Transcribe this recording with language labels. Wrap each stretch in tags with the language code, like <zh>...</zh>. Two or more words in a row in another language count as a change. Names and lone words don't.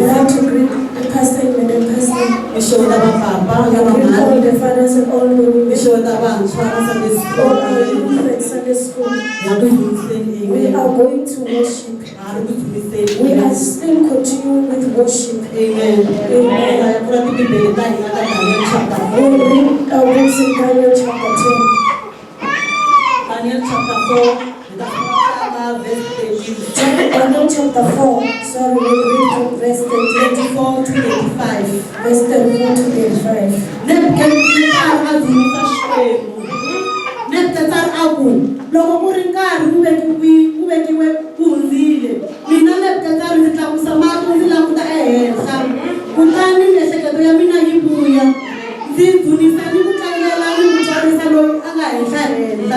<en>love to greet the pastor and the pastor.</en> <zu>Ngisho labapapa</zu> <en>I greet all</en> <zu>labamama.</zu> <en>the fathers and all the women.</en> <zu>Ngisho labantshwa Sunday</zu> <en>All school. our youth and Sunday school.</en> <zu>Ngiyakudlulisela</zu> <en>We amen. are going to worship.</en> <zu>Ngiyakudlulisela</zu> <en>We are amen. still continuing with worship. Amen. Amen.</en> <ts>Ngiyakula tibhibheli ta hina ta Daniel chapter</ts> <en>We 4. read our books in Daniel chapter 10. Daniel chapter 4. Verse 13. Daniel chapter 4. Sorry, we read from verse 24 to 35. verse 34 to 35.</en> <ts>Nebukadnezar azumisa Xikwembu. Nebukadnezar aku loko ku ri nkarhi ku vekiwe ku hundzile. Mina Nebukadnezar ndzi tlakusa mahlo ndzi languta ehenhla. Kutani miehleketo ya mina yi vuya. Ndzi dzunisa ni ku tlangela ni ku twarisa loyi a nga henhla.</ts>